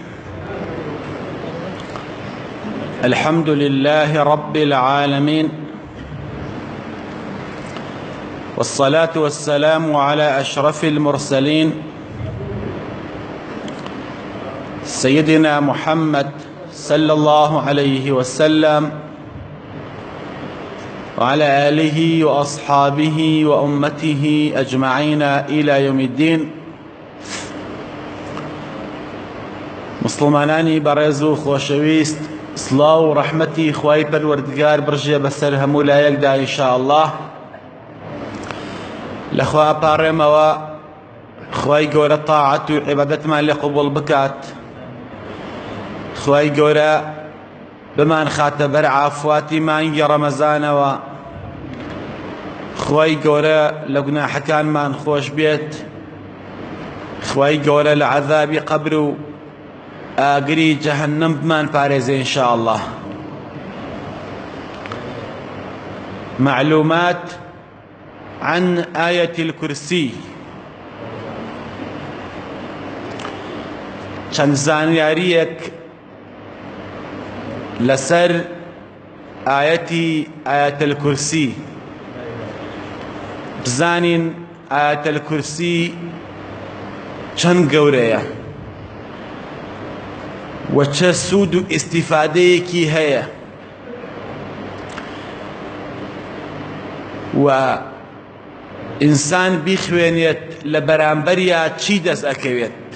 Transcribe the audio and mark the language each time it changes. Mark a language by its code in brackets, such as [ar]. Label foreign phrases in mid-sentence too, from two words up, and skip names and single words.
[ar] الحمد لله رب العالمين، والصلاة والسلام على أشرف المرسلين سيدنا محمد صلى الله عليه وسلم وعلى آله وأصحابه وأمته أجمعين إلى يوم الدين. [ckb] مسلمانانی بەڕێز و خۆشەویست، سڵاو و ڕەحمەتی خوای پەروەردگار بڕژێ بەسەر هەموو لایەکدا ئینشاءالله. لەخوا ئەپارڕێمەوە خوای گەورە تاعەت و عیبادەتمان لێ قبوڵ بکات، خوای گەورە بمان خاتە بەر عافواتی مانگی ڕەمەزانەوە، خوای گەورە لە گوناحەکانمان خۆش بێت، خوای گەورە لە عەذابی قەبر و ئاگری جەهەنەم بمان پارێزێ ئینشاءالله. [ar] معلومات عن آية الكرسي. [ckb] چەند زانیاریەک لەسەر ئاەتی [ar] ئاية الكرسي. [ckb] بزانین [ar] ئاية الكرسي [ckb] چەند گەورەیە و چه سوود و ئیسیفادەیەکی هەیە، و ئینسان بیخوێنێت لە بەرامبەریا چی دەست ئەکەوێت.